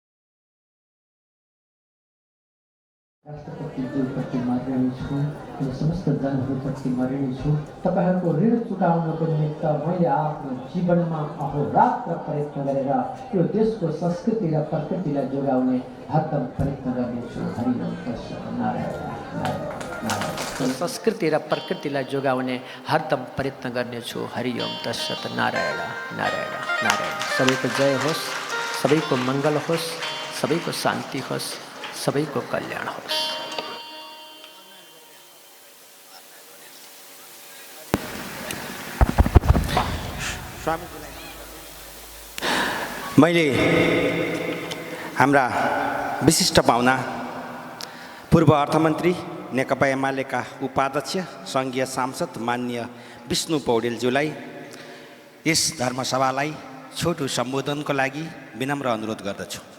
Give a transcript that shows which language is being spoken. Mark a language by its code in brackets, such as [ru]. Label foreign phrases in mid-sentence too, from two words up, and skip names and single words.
[ne] राष्ट्रपतिज्यूप्रति म ऋणी छु र समस्त जनहरूप्रति म ऋणी छु। तपाईँहरूको ऋण चुकाउनको निमित्त मैले आफ्नो जीवनमा अहोरात्र प्रयत्न गरेर यो देशको संस्कृति र प्रकृतिलाई जोगाउने हरदम प्रयत्न गर्नेछु। [sa] हरिओम तत्सत्। नारायण नारायण। [ne] संस्कृति र प्रकृतिलाई जोगाउने हरदम प्रयत्न गर्नेछु। [sa] हरिओम तत्सत्। नारायण नारायण नारायण। [ne] सबैको जय होस्, सबैको मङ्गल होस्, सबैको शान्ति होस्, सबैको कल्याण होस्। मैले हाम्रा विशिष्ट पाहुना पूर्व अर्थमन्त्री नेकपा एमालेका उपाध्यक्ष सङ्घीय सांसद माननीय विष्णु पौडेलज्यूलाई यस धर्मसभालाई छोटो सम्बोधनको लागि विनम्र अनुरोध गर्दछु।